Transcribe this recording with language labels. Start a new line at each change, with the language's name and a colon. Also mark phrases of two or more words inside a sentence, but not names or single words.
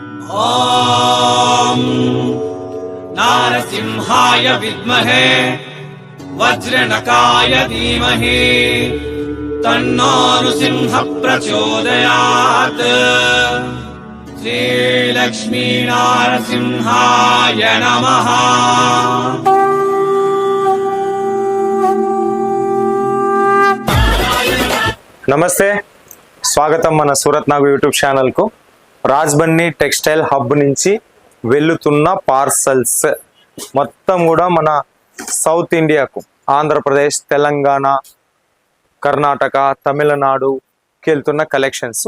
Sanskrit: ॐ नारसिंहाय विद्महे वज्रनकाय धीमहि तन्नो नृसिंह प्रचोदयात्। श्रीलक्ष्मी नारसिंहाय नमः।
Telugu: నమస్తే, స్వాగతం మన సూరత్ నాగు
English: YouTube channel.
Telugu: రాజ్బన్నీ
English: textile hub
Telugu: నుంచి వెళ్తున్న పార్సల్స్ మొత్తం కూడా మన సౌత్ ఇండియాకు, ఆంధ్రప్రదేశ్, తెలంగాణ, కర్ణాటక, తమిళనాడుకి వెళ్తున్న కలెక్షన్స్.